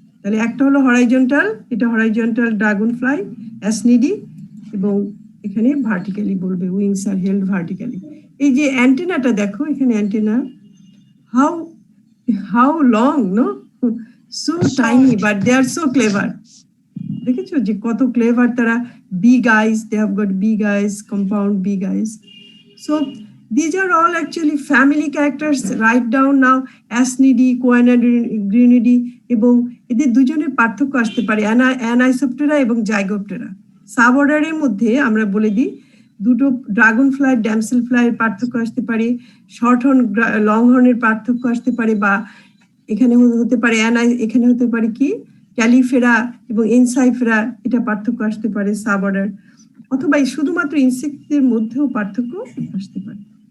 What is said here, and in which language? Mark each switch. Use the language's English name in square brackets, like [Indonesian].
[Bangla] তাহলে একটা হলো হরাইজন্টাল, এটা হরাইজন্টাল ড্রাগন ফ্লাই অ্যাসনিডি, এবং এখানে ভার্টিক্যালি বলবে, উইংস আর হেল্ড ভার্টিক্যালি। এই যে অ্যান্টেনাটা দেখো, [English] এখানে antenna how long, no, so tiny, but they are so clever. [Bangla] দেখেছো যে কত ক্লেভার তারা, [English] big eyes, they have got big eyes, compound big eyes. So these are all actually family characters. Write down now [Bangla] Asnidae, Coanadrenidae, এবং এদের দুজনের পার্থক্য আসতে পারে অ্যানাইসোপ্টেরা এবং জাইগোপ্টেরা। সাব অর্ডারের মধ্যে আমরা বলে দিই, দুটো ড্রাগন ফ্লাই, ড্যামসেল ফ্লাই এর পার্থক্য আসতে পারে, শর্ট হর্ন লং হর্নের পার্থক্য আসতে পারে, বা এখানে হতে পারে এখানে হতে পারে কি ক্যালিফেরা এবং এনসাইফেরা, এটা পার্থক্য আসতে পারে সাব অর্ডার, অথবা শুধুমাত্র ইনসেক্টদের মধ্যেও পার্থক্য আসতে পারে।